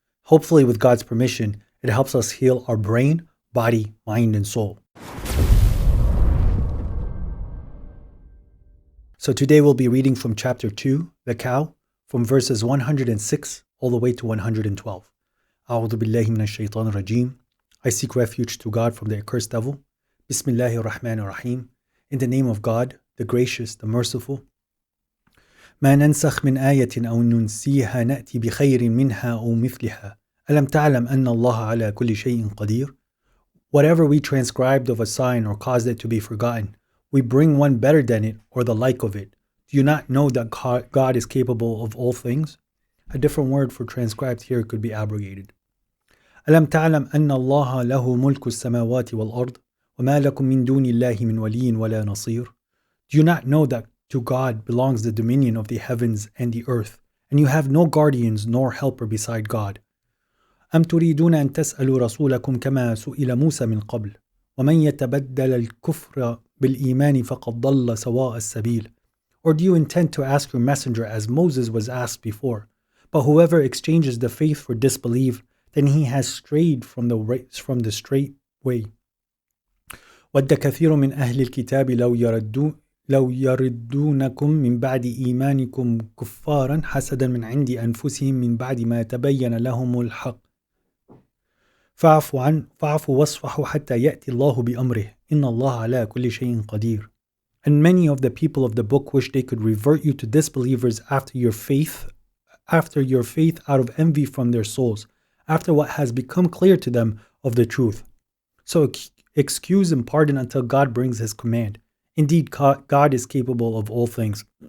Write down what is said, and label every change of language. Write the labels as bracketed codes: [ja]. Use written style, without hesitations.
[en] Hopefully, with God's permission, it helps us heal our brain, body, mind, and soul. So today we'll be reading from chapter 2, the cow, from verses 106 all the way to 112. [ar] أعوذ بالله من الشيطان الرجيم. [en] I seek refuge to God from the accursed devil. [ar] Bismillahir Rahmanir Rahim. [en] In the name of God, the gracious, the merciful. [ar] ما ننسخ من آية أو ننسيها نأتي بخير منها أو مثلها. ألم تعلم أن الله على كل شيء قدير. [en] Whatever we transcribed of a sign or caused it to be forgotten, we bring one better than it or the like of it. Do you not know that God is capable of all things? A different word for transcribed here could be abrogated. [ar] ألم تعلم أن الله له ملك السماوات والأرض وما لكم من دون الله من ولي ولا نصير. [en] Do you not know that to God belongs the dominion of the heavens and the earth, and you have no guardians nor helper beside God? [ar] أم تريدون أن تسألوا رسولكم كما سئل موسى من قبل ومن يتبدل الكفر بالإيمان فقد ضل سواء السبيل. [en] Or do you intend to ask your messenger as Moses was asked before? But whoever exchanges the faith for disbelief, then he has strayed from the straight way. [ar] ود كثير من أهل الكتاب لو يردونكم من بعد إيمانكم كفارا حسدا من عند أنفسهم من بعد ما تبين لهم الحق فاعفوا واصفحوا حتى يأتي الله بأمره إن الله على كل شيء قدير. [en] And many of the people of the book wish they could revert you to disbelievers after your faith out of envy from their souls, after what has become clear to them of the truth. So excuse and pardon until God brings His command. Indeed, God is capable of all things.